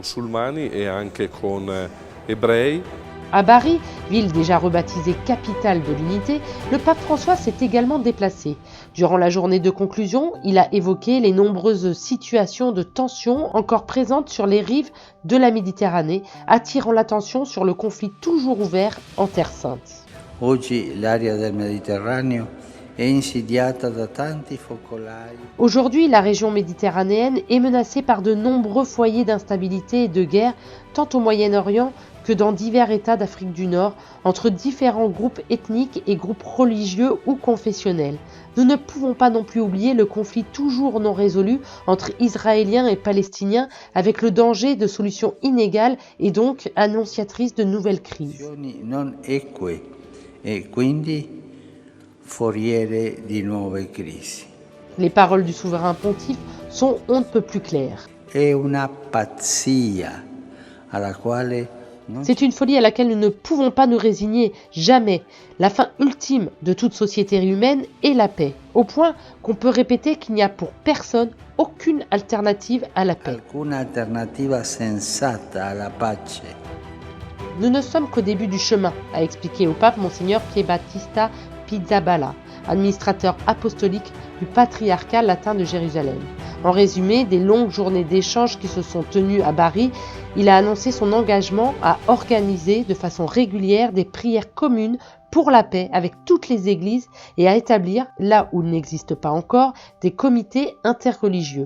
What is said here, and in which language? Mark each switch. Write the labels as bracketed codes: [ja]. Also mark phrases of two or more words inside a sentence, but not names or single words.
[fr] À Bari, ville déjà rebaptisée capitale de l'unité, le pape François s'est également déplacé. Durant la journée de conclusion, il a évoqué les nombreuses situations de tension encore présentes sur les rives de la Méditerranée, attirant l'attention sur le conflit toujours ouvert en Terre Sainte. [it] Oggi l'area del Mediterraneo è insidiata da tanti focolai. [fr] Aujourd'hui, la région méditerranéenne est menacée par de nombreux foyers d'instabilité et de guerre, tant au Moyen-Orient que dans divers États d'Afrique du Nord, entre différents groupes ethniques et groupes religieux ou confessionnels. Nous ne pouvons pas non plus oublier le conflit toujours non résolu entre Israéliens et Palestiniens, avec le danger de solutions inégales et donc annonciatrices de nouvelles crises. [it] Non eque e quindi foriere di nuove crisi. [fr] Les paroles du souverain pontife sont on ne peut plus claires. [it] È una pazzia alla quale [fr] C'est une folie à laquelle nous ne pouvons pas nous résigner, jamais. La fin ultime de toute société humaine est la paix, au point qu'on peut répéter qu'il n'y a pour personne aucune alternative à la paix. [it] alcuna alternativa sensata alla pace. [fr] Nous ne sommes qu'au début du chemin, a expliqué au pape Monseigneur Pierbattista Pizzaballa, administrateur apostolique du patriarcat latin de Jérusalem. En résumé, des longues journées d'échanges qui se sont tenues à Bari, il a annoncé son engagement à organiser de façon régulière des prières communes pour la paix avec toutes les églises et à établir, là où il n'existe pas encore, des comités interreligieux.